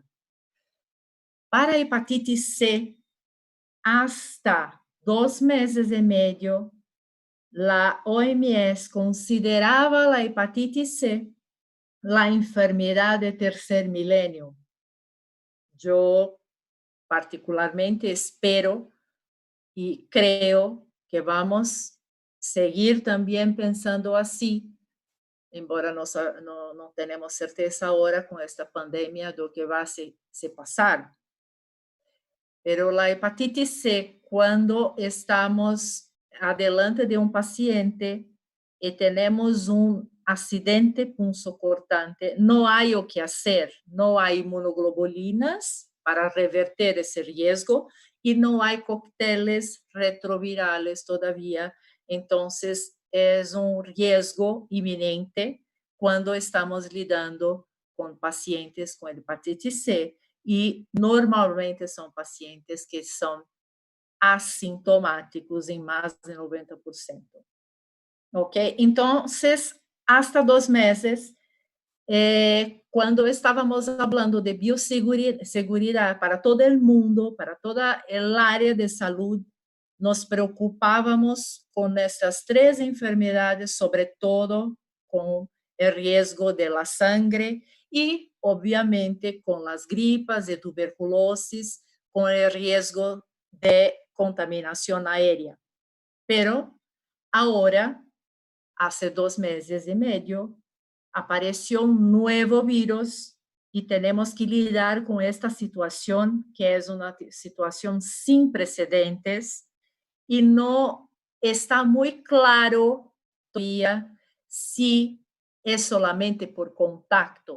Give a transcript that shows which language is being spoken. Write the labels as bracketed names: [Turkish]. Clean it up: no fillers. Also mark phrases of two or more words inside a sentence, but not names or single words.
[Spanish] Para hepatitis C, hasta 2 meses y medio, la OMS consideraba la hepatitis C la enfermedad de tercer milenio. Yo particularmente espero y creo que vamos a seguir también pensando así, [Portuguese] embora não [Spanish] tenemos certeza ahora con esta pandemia do que va a se pasar. Pero la hepatitis C, cuando estamos adelante de un paciente y tenemos un accidente punzocortante, no hay o que hacer, no hay inmunoglobulinas para reverter ese riesgo y no hay cócteles retrovirales todavía. Entonces, es un riesgo inminente cuando estamos lidando con pacientes con hepatitis C [Portuguese] e normalmente são pacientes que são assintomáticos em mais de 90%. [Spanish] Ok? [Portuguese] Então, hasta 2 meses, quando estávamos falando de biosseguridade para todo o mundo, para toda a área de saúde, nos preocupávamos com essas 3 enfermedades, sobretudo com o risco de [Spanish] la sangre [Portuguese] e, obviamente, com as gripas e tuberculoses, com o risco de contaminação aérea. Pero agora, há 2 meses e meio, [Spanish] apareció un nuevo virus y tenemos que lidiar con esta situación, que es una situación sin precedentes y no está muy claro todavía si es solamente por contacto.